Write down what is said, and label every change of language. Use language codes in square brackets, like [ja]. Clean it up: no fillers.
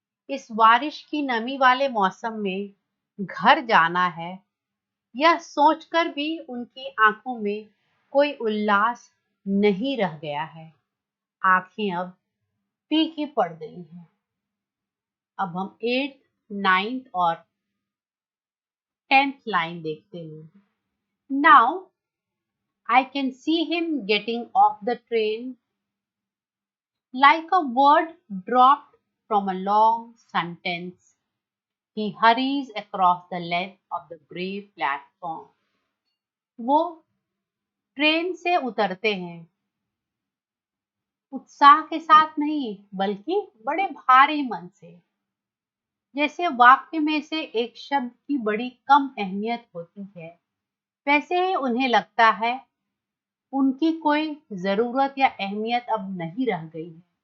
[hi] इस बारिश की नमी वाले मौसम में घर जाना है, यह सोचकर भी उनकी आंखों में कोई उल्लास नहीं रह गया है। आंखें अब फीकी पड़ गई हैं। अब हम 8th, 9th और 10th लाइन देखते हैं। [en] Now I can see him getting off the train like a word dropped from a long sentence. He hurries across the length of the grey platform. [hi] वो ट्रेन से उतरते हैं, उत्साह के साथ नहीं बल्कि बड़े भारी मन से, जैसे वाक्य में से एक शब्द की बड़ी कम अहमियत होती है, वैसे ही उन्हें लगता है उनकी कोई जरूरत या अहमियत अब नहीं रह गई है।